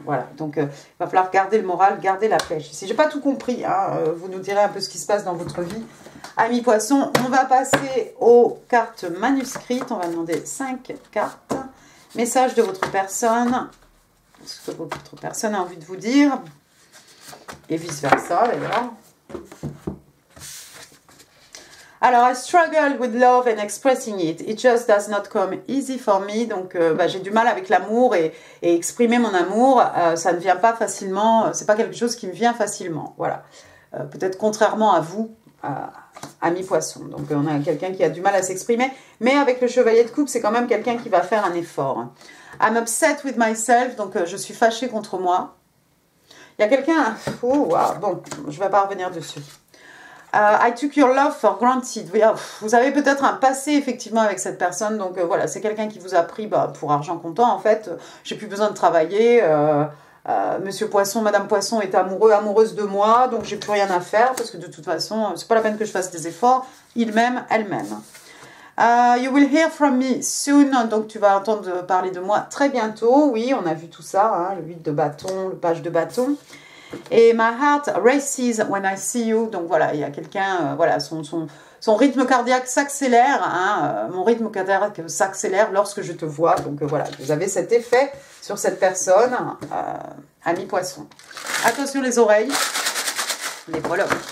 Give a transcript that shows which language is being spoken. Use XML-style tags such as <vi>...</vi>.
<fr>Voilà, donc il va falloir garder le moral, garder la pêche. Si j'ai pas tout compris, hein, vous nous direz un peu ce qui se passe dans votre vie. Amis poissons, on va passer aux cartes manuscrites. On va demander 5 cartes. Message de votre personne, ce que votre personne a envie de vous dire, et vice-versa d'ailleurs.</fr> <en>Alors, I struggle with love and expressing it. It just does not come easy for me.</en> <fr>Donc, j'ai du mal avec l'amour et exprimer mon amour, ça ne vient pas facilement, c'est pas quelque chose qui me vient facilement. Voilà. Peut-être contrairement à vous, amis poissons. Donc on a quelqu'un qui a du mal à s'exprimer, mais avec le chevalier de coupe, c'est quand même quelqu'un qui va faire un effort.</fr> <en>I'm upset with myself,</en> <fr>donc je suis fâchée contre moi. Il y a quelqu'un... Oh, wow. Bon, je ne vais pas revenir dessus.</fr> <en>I took your love for granted.</en> <fr>Vous avez peut-être un passé effectivement avec cette personne, donc voilà, c'est quelqu'un qui vous a pris pour argent comptant en fait. J'ai plus besoin de travailler. Monsieur Poisson, Madame Poisson est amoureuse de moi, donc j'ai plus rien à faire parce que de toute façon, c'est pas la peine que je fasse des efforts. Il m'aime, elle m'aime.</fr> <en>You will hear from me soon.</en> <fr>Donc tu vas entendre parler de moi très bientôt. Oui, on a vu tout ça, hein, le 8 de bâton, le page de bâton.</fr> <en>Et my heart races when I see you.</en> <fr>Donc voilà, il y a quelqu'un, voilà, son rythme cardiaque s'accélère. Hein, mon rythme cardiaque s'accélère lorsque je te vois. Donc voilà, vous avez cet effet sur cette personne, ami poisson. Attention les oreilles, les prologues.</fr>